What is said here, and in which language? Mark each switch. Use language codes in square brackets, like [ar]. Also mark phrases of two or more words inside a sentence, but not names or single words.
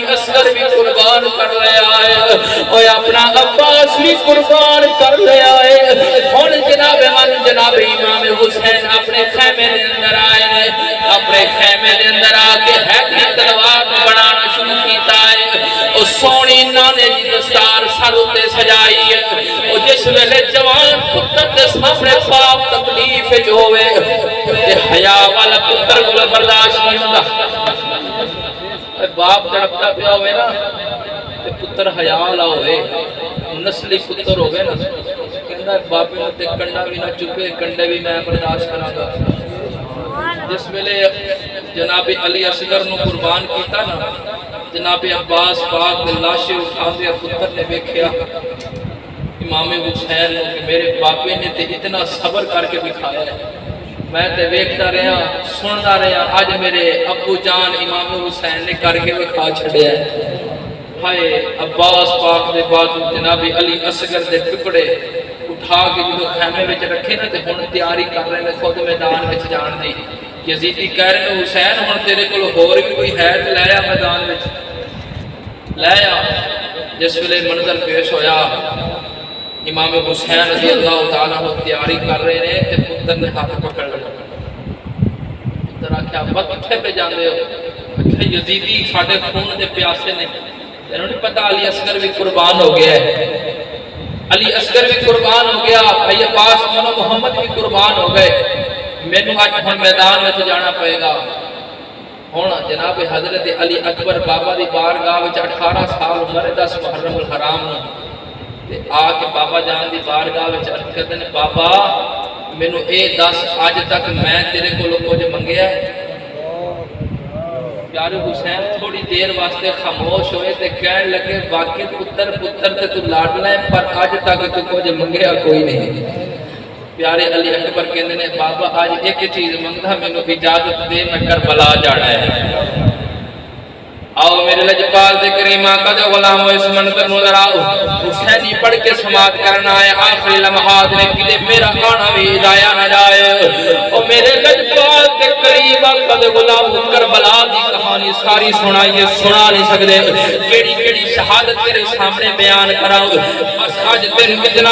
[pa] اصغر بھی قربان کر لیا ہے اور اپنا عباس بھی قربان کر لیا ہے ہن جناب امام حسین اپنے خیمے دے اندر آئے ہیں اپنے خیمے دے اندر آ کے ہیکلی تلوار بنانا شروع کیتا ہے او سونی نانے دی دستار سر تے سجائی ہے او جس ویلے جوان پتر دے سامنے باپ تکلیف وچ ہوے تے حیا والا پتر کول برداشت نہیں ہوندا باپ تڑپتا پیا ہوئے نا تے پتر حیا والا ہوئے نسلی پتر ہوئے نا کہندا باپے تے کنڈا بھی نہ چکے کنڈے بھی میں برداشت کراں گا جس ویلے جناب علی اصغر نو قربان کیتا نا جناب عباس پاک دے لاشے اٹھاندے پتر نے ویکھیا امام حسین نے کہ میرے باپے نے تے اتنا صبر کر کے دکھایا ہے میں تے ویکھتا رہا سندا رہا اج میرے ابو جان امام حسین نے کر کے دکھا چھڈیا ہے ہائے عباس پاک دے بازو جناب علی اصغر دے ٹکڑے اٹھا کے جو خیمے وچ رکھے نا تے ہن تیاری کر رہے نے خود میدان وچ جان دی یزیدی کہہ رہے ہیں حسین ہن تیرے کول ہور بھی کوئی ہے تے لے آ میدان وچ لے آ جس ویلے منظر پیش ہویا امام حسین رضی اللہ تعالیٰ عنہ تیاری کر رہے ہیں تے پتر نے ہاتھ پکڑ لیا پتر آکھیا ابا کتھے پہ جاندے ہو آکھیا یزیدی ساڈے خون دے پیاسے نے انہوں نے پتہ علی اصغر بھی قربان ہو گیا ہے علی اصغر بھی قربان ہو گیا بھائی عباس مولا محمد بھی قربان ہو گئے مینوں اج ہن میدان وچ جانا پئے گا ہن جناب حضرت علی اکبر بابا دی بارگاہ وچ 18 سال عمر 10 محرم الحرام نو تے آ کے بابا جان دی بارگاہ وچ عرض کردے نے بابا مینوں اے دس اج تک میں تیرے کولوں کچھ منگیا ہے پیارے حسین تھوڑی دیر واسطے خاموش ہوئے تے کہن لگے واقعی پتر تے تو لاڈلا ہے پر اج تک تو کچھ منگیا کوئی نہیں پیارے علی اکبر کہندے نے بابا اج ایک چیز منگدا مینوں اجازت دے میں کربلا جانا ہے آؤ میرے لجپال دے کریم آقا دے غلام و اس منظر نظر آؤ حسینی پڑھ کے سماعت کرنا ہے آخری لمحات نے کہ میرا آنا بھی ہدایا نہ جائے اور میرے لجپال دے کریم آقا دے غلام کربلا دی کہانی ساری سنائیے سنا نہیں سکتے کیڑی کیڑی شہادت تیرے سامنے بیان کراؤ بس آج تیرے اتنا